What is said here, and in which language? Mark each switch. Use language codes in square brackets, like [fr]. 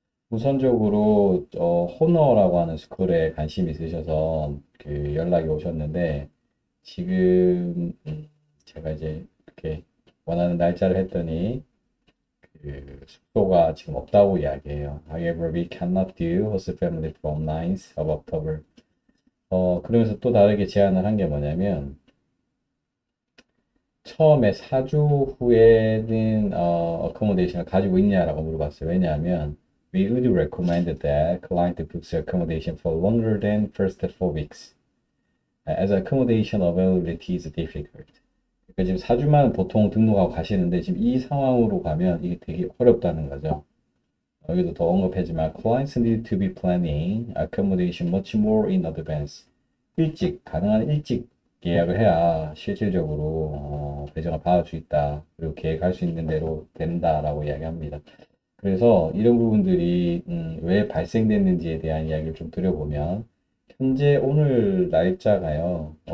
[ko] 우선적으로 호너라고 하는 스쿨에 관심이 있으셔서 그 연락이 오셨는데 지금 제가 이제 이렇게 원하는 날짜를 했더니 그 숙소가 지금 없다고 이야기해요. [en] However, we cannot do host family from 9th of October. [ko] 그러면서 또 다르게 제안을 한 게 뭐냐면 처음에 4주 후에는 accommodation을 가지고 있냐라고 물어봤어요. 왜냐하면 [en] we would recommend that client books accommodation for longer than first 4 weeks as accommodation availability is difficult. [ko] 그러니까 지금 4주만 보통 등록하고 가시는데 지금 이 상황으로 가면 이게 되게 어렵다는 거죠. 여기도 더 언급했지만 [en] clients need to be planning accommodation much more in advance. [ko] 일찍 가능한 일찍 예약을 해야 실질적으로 배정을 받을 수 있다. 그리고 계획할 수 있는 대로 된다라고 이야기합니다. 그래서 이런 부분들이 왜 발생됐는지에 대한 이야기를 좀 드려보면 현재 오늘 날짜가요.